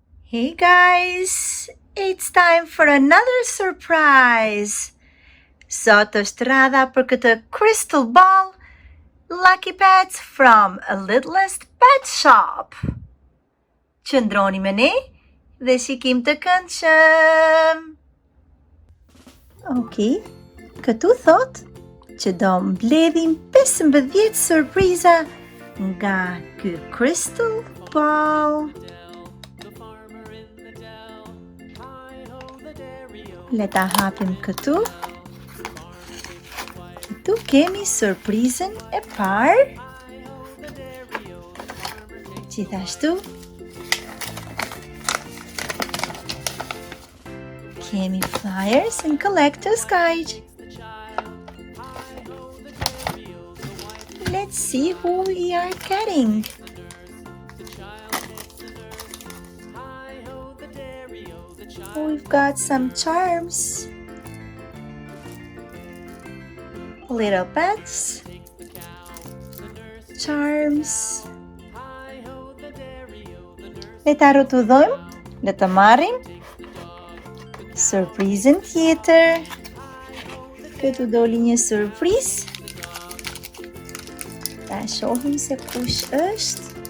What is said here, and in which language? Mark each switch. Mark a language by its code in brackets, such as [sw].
[en] Hey guys, it's time for another surprise. [sq] Sot është radha për këtë crystal ball lucky pets from a Littlest pet shop. Qëndroni me ne dhe shikim të këndshëm. Okej, këtu thot që do mbledhim 15 surpriza nga ky crystal ball. Le ta hapim këtu. Këtu kemi surprizën e parë. Gjithashtu kemi [en] flyers and collector's guide. Let's see who we are getting. We've got some charms, little pets, charms. [sq] Le ta rrotullojmë, le të marrim surprizën tjetër. Këtu doli një surprizë. Ta shohim se kush është.